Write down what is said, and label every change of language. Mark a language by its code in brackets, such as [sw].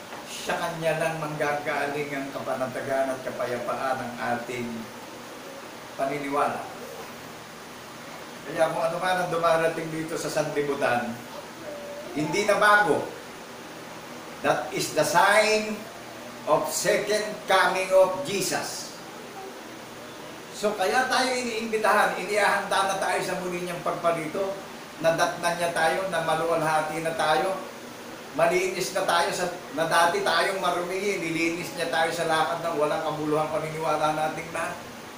[tl] Sa Kanya lang manggagaling ang kapanatagan at kapayapaan ng ating paniniwala. Kaya kung ano man ang dumarating dito sa sanlibutan, hindi na bago. [en] That is the sign of second coming of Jesus. [tl] So kaya tayo iniimbitahan, inihahanda na tayo sa muli niyang pagparito, nadatnan niya tayo, na maluwalhati na tayo, malinis na tayo, na dati tayong marumi, nilinis niya tayo sa lakad ng walang kabuluhang paniniwala nating lahat.